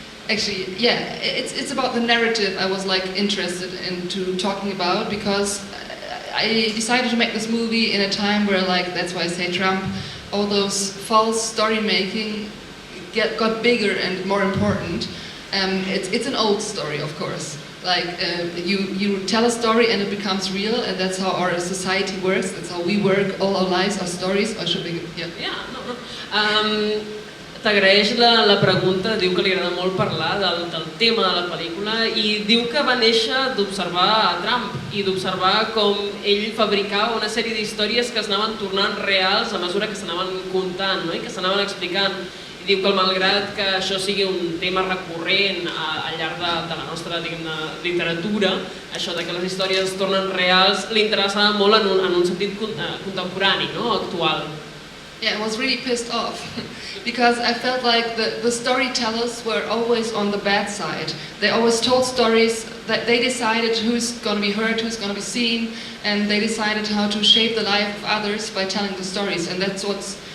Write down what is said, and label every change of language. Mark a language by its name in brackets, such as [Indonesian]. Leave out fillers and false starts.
[English] Actually, yeah, it's about the narrative I was like interested into talking about, because I decided to make this movie in a time where, like, that's why I say Trump, all those false story making got bigger and more important. It's an old story, of course. Like, you tell a story and it becomes real, and that's how our society works, that's how we work, all our lives, our stories, or should we, No. [Catalan] T'agraeix la pregunta, diu que li agrada molt parlar del tema de la pel·lícula i diu que va néixer d'observar a Trump i d'observar com ell fabricava una sèrie d'històries que es anaven tornant reals a mesura que s'anaven contant, no? I que s'anaven explicant. I diu que malgrat que això sigui un tema recurrent al llarg de la nostra literatura, això de que les històries es tornen reals, li interessava molt en un sentit contemporani, no? Actual. [English] Yeah, I was really pissed off because I felt like the storytellers were always on the bad side. They always told stories that they decided who's going to be heard, who's going to be seen, and they decided how to shape the life of others by telling the stories. And that's what's